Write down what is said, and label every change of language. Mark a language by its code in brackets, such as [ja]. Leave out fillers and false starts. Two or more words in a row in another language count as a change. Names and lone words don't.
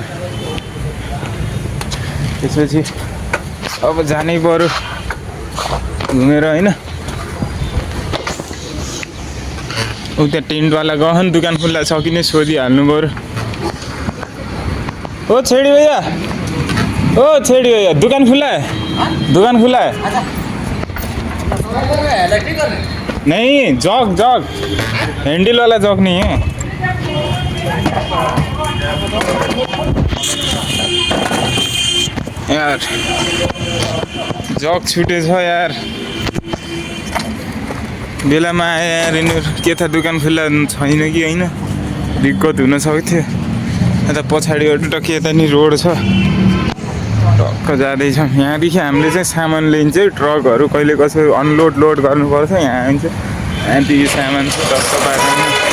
[ne] त्यसपछि अब जानै पर्यो घुमेर होइन उता टेन्टवाला गहन दुकान खुल्ला छ कि नै सोधिहाल्नु पर्यो [hi] ओ छेडी भैया दुकान खुला है दुकान खुला है नहीं जग हैंडल वाला जग नहीं है यार [ne] जग छुटेछ यार बेलामा आए यार यिनीहरू के थाहा दुकान खुल्ला छैन कि होइन दिक्कत हुन सक्थ्यो यता पछाडिबाट टक्क यता नि रोड छ टक्क जाँदैछौँ यहाँदेखि हामीले चाहिँ सामान लिन्छ ट्रकहरू कहिले कसो [en] unload load [ne] गर्नुपर्छ यहाँ आइन्छ यहाँदेखि सामान चाहिँ टक्क बाटोमा